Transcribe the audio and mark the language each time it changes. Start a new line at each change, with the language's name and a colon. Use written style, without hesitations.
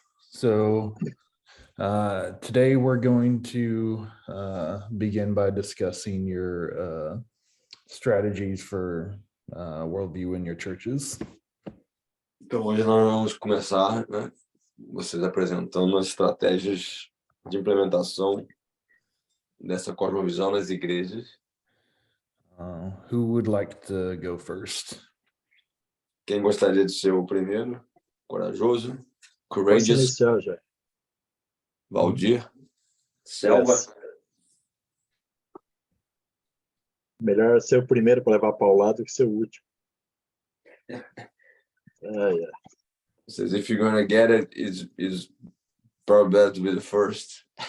English: So today we're going to begin by discussing your strategies for worldview in your churches.
Portuguese: Então, hoje nós vamos começar, né, vocês apresentando as estratégias de implementação dessa cosmovisão nas igrejas.
English: Who would like to go first?
Portuguese: Quem gostaria de ser o primeiro? Corajoso? Posso
English: Courageous?
Portuguese: iniciar já. Valdir? Selva?
English: Yes.
Portuguese: Melhor ser o primeiro para levar paulado que ser o último.
English: Yeah. Says if you're gonna get it, it's probably better to be the first.